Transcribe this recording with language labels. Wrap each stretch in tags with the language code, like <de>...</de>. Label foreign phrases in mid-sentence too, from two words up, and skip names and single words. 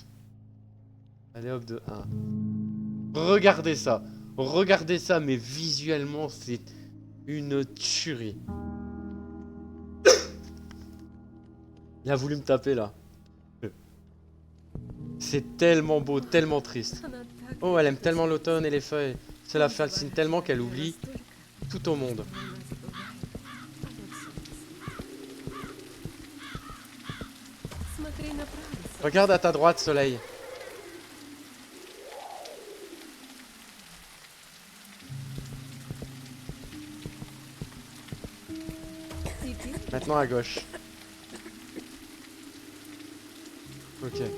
<fr>Allez hop de 1. Regardez ça. Regardez ça, mais visuellement, c'est une tuerie. Il a voulu me taper là. C'est tellement beau, tellement triste.</fr> <ru>Она так</ru> <fr>Oh, elle aime</fr> <ru>любит</ru> <fr>tellement</fr> <ru>тебя.</ru> <fr>l'automne et les feuilles. Cela</fr> <ru>Он</ru> <fr>fascine</fr> <ru>завораживает</ru> <fr>tellement qu'elle</fr> <ru>тебя</ru> <fr>oublie</fr> <ru>настолько,</ru> <fr>tout au monde.</fr> <ru>что она забывает обо всем на свете. Смотри направо, солнце.</ru> <fr>Regarde à ta droite, soleil.</fr> <ru>Теперь</ru> <fr>Maintenant à gauche. Ok.</fr>